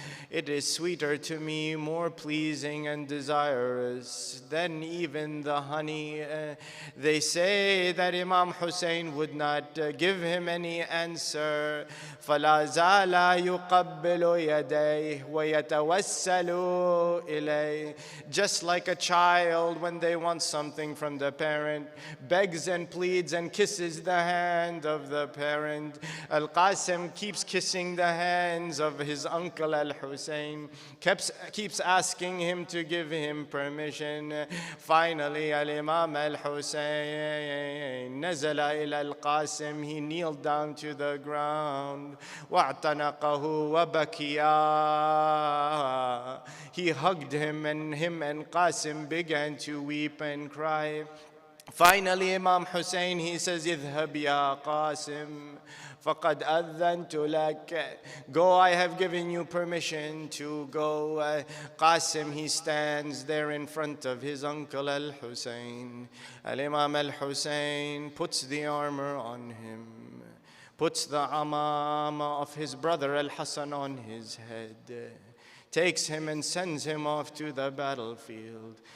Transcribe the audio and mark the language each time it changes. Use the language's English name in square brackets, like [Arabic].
[English] It is sweeter to me, more pleasing and desirous than even the honey. They say that Imam Hussein would not give him any answer. [Arabic] فلا زال يقبل يديه ويتوسل إليه. [English] Just like a child when they want something from the parent, begs and pleads and kisses the hand of the parent. Al-Qasim keeps kissing the hands of his uncle Al-Hussein, keeps asking him to give him permission. Finally, Al-Imam Al-Hussein [Arabic] nazala ila [English] Al-Qasim, he kneeled down to the ground. [Arabic] وَاعْتَنَقَهُ وَبَكِيَا. [English] He hugged him and Qasim began to weep and cry. Finally, Imam Hussein, he says, [Arabic] اذهب يا قاسم فقد أذنت لك. [English] Go, I have given you permission to go. Qasim, he stands there in front of his uncle Al-Hussein. Al-Imam Al-Hussein puts the armor on him, puts the amama of his brother Al-Hasan on his head, takes him and sends him off to the battlefield.